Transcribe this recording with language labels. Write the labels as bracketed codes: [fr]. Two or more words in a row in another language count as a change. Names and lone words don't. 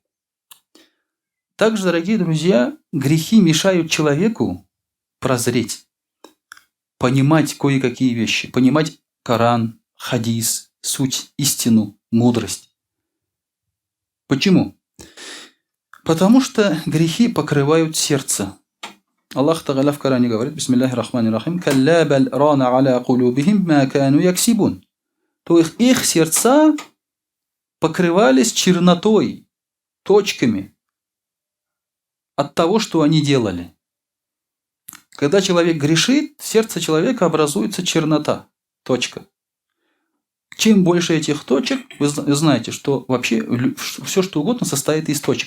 [ru] Также, дорогие друзья, грехи мешают человеку прозреть, понимать кое-какие вещи, понимать Коран, хадис, суть, истину, мудрость. Почему? Потому что грехи покрывают сердце. Аллах Тааля в Коране говорит: [ar] بسم الله الرحمن الرحيم كلا بل ران على قلوبهم ما كانوا يكسبون». [ru] То есть их сердца покрывались чернотой, точками от того, что они делали. Когда человек грешит, в сердце человека образуется чернота, точка. Чем больше этих точек, вы знаете, что вообще все, что угодно, состоит из точек.